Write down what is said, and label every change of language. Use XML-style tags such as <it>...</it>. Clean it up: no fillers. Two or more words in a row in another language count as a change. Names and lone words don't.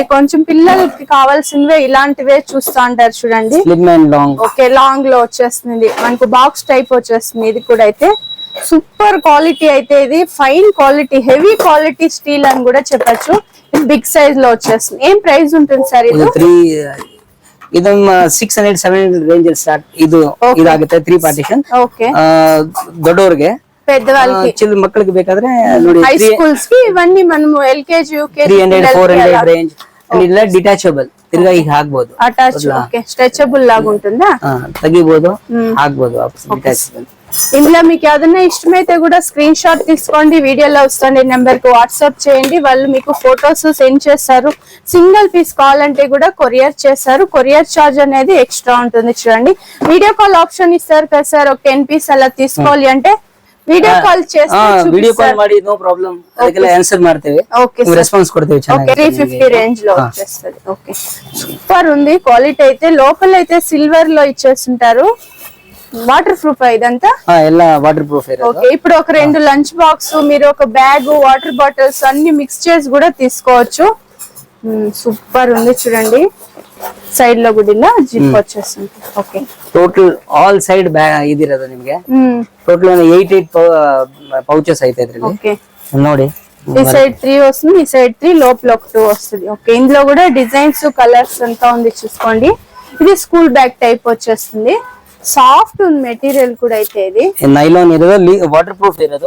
<te>కొంచెం పిల్లలకి కావాల్సినవే ఇలాంటివే చూస్తూ ఉంటారు చూడండి. ఓకే, లాంగ్ లో వచ్చేస్తుంది. మనకు</te> <en>box type</en> <te>వచ్చేస్తుంది. ఇది కూడా అయితే</te> <en>super quality</en> <te>అయితే. ఇది</te> <en>fine quality, heavy quality steel</en> <te>అని కూడా చెప్పచ్చు.</te> <en>big size</en> <te>లో వచ్చేస్తుంది. ఏం ప్రైస్ ఉంటుంది సార్? ఇది</te> <kn>600-700</kn> <en>range start.</en> <kn>ಇದು ಇದಾಗುತ್ತೆ 3 ಪಾರ್ಟಿಷನ್. ಓಕೆ, ದೊಡ್ಡವರಿಗೆ</kn> <te>పెద్దవాళ్ళకి చిన్న మక్కలకి</te> <kn>ಬೇಕಾದ್ರೆ ನೋಡಿ</kn> <en>high schools</en> <te>కి ఇవన్నీ మనము LKG UKG 300-400 రేంజ్. ఇలా డిటాచబుల్ తిరిగా</te> <kn>ಈಗ ಹಾಕಬಹುದು.</kn> <te>అటాచ్. ఓకే, స్ట్రెచబుల్ లాగా ఉంటుందా?</te> <kn>ತೆಗಿಬಹುದು, ಹಾಕಬಹುದು డిటాచబుల్.</kn> <te>ఇందులో మీకు ఏదైనా ఇష్టమైతే కూడా</te> <en>screen shot</en> <te>తీసుకోండి. వీడియోలో వస్తుంది నెంబర్ కు వాట్సాప్ చేయండి. వాళ్ళు మీకు</te> <en>photos send</en> <te>చేస్తారు.</te> <en>single piece</en> <te>కావాలంటే కూడా కొరియర్ చేస్తారు.</te> <en>courier charge</en> <te>అనేది ఎక్స్ట్రా ఉంటుంది చూడండి.</te> <en>video call option</en> <te>ఇస్తారు కదా సార్. ఒక 10 పీస్ అలా తీసుకోవాలి అంటే</te> <en>video call</en> <te>చేస్తే</te> <en>video call ಮಾಡಿ no problem,</en> <kn>ಅದಕ್ಕೆಲ್ಲ ಆನ್ಸರ್ ಮಾಡ್ತೇವೆ.</kn> <te>ఓకే, రెస్పాన్స్ కొడతేవి. ఓకే, 350 రేంజ్ లో వచ్చేస్తుంది. ఓకే, సూపర్ ఉంది క్వాలిటీ అయితే. లోపల అయితే సిల్వర్ లో ఇచ్చేస్తుంటారు.</te> <en>water proof</en> <te>ఇదంతా? ಎಲ್ಲ</te> <en>water proof.</en> <te>ఓకే, ఇప్పుడు ఒక 2</te> <en>lunch box,</en> <te>మీరు ఒక బ్యాగ్,</te> <en>water bottles</en> <te>అన్ని మిక్స్ చేసి కూడా తీసుకోవచ్చు. సూపర్ ఉంది చూడండి. సైడ్ లో కూడా ఇలా జిప్ వచ్చేస్తుంది. ఓకే,</te> <en>total all side bag</en> <kn>ಇದಿರೋದು ನಿಮಗೆ. ಟೋಟಲ್ 8</kn> <te>పౌచెస్ అయితే</te> <kn>ఇద్ರಲ್ಲಿ.</kn> <te>ఓకే,</te> <kn>ನೋಡಿ</kn> <te>ఈ సైడ్ 3 వస్తుంది, ఈ సైడ్ 3, లోపల ఒక 2 వస్తుంది. ఓకే, ఇందులో కూడా</te> <en>designs, colors</en> <te>అంతా ఉంది చూసుకోండి. ఇది</te> <en>school bag type</en> <te>వచ్చేస్తుంది. సాఫ్ట్ ఉంది మెటీరియల్ కూడా అయితే. ఇది</te> <kn>ನೈಲಾನ್ ಇರೋದು,</kn> <en>water proof</en> <kn>ఇరోదు.</kn>